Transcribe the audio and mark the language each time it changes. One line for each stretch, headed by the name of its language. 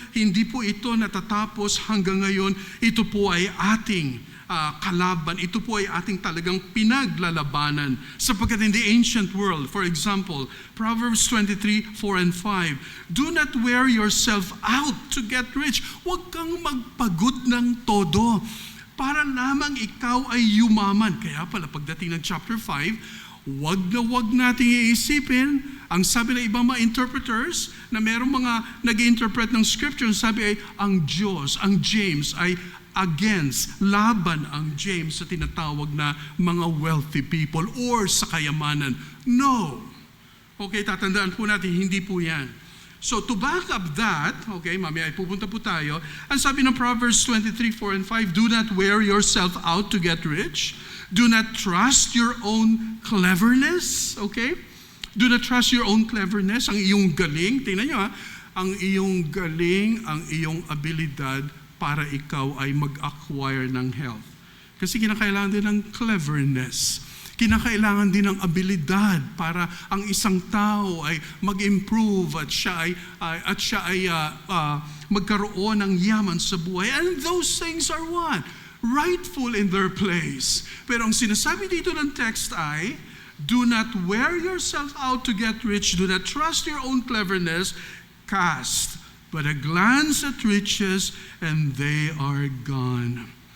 Filipino: Hindi po ito natatapos hanggang ngayon. Ito po ay ating kalaban. Ito po ay ating talagang pinaglalabanan. Sapagkat
English: in the ancient world, for example, Proverbs 23:4 and 5, do not wear yourself out to get rich.
Filipino: Huwag kang magpagod ng todo para lamang ikaw ay yumaman. Kaya pala pagdating ng chapter 5, wag nating iisipin, ang sabi ng ibang mga interpreters, na merong mga nag-interpret ng scripture, sabi ay, ang Diyos, ang James, ay laban ang James sa tinatawag na mga wealthy people or sa kayamanan. No. Okay, tatandaan po natin, hindi po yan. So to back up that, okay, mamaya pupunta po tayo, ang sabi ng Proverbs 23:4 and 5,
English: do not wear yourself out to get rich. Do not trust your own cleverness, okay? Do not trust your own cleverness,
Filipino: ang iyong galing. Tingnan nyo ang iyong galing, ang iyong abilidad para ikaw ay mag-acquire ng health. Kasi kinakailangan din ng cleverness. Kinakailangan din ng abilidad para ang isang tao ay mag-improve at siya ay magkaroon ng yaman sa buhay.
English: And those things are what? Rightful in their place.
Filipino: Pero ang sinasabi dito ng text ay,
English: do not wear yourself out to get rich. Do not trust your own cleverness. Cast but a glance at riches, and they are gone.